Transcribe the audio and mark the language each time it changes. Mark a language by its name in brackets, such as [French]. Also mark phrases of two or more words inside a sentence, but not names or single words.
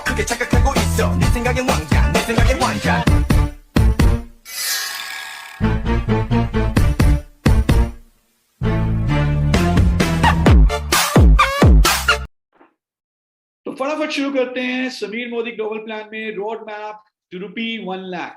[Korean] 그렇게 착각하고 있어 네 생각엔 왕자 내 생각엔 환자 [Hindi] तो फटाफट शुरू करते हैं समीर मोदी [English] global plan [Hindi] में [English] road map to rupee [Hindi] 1 लाख।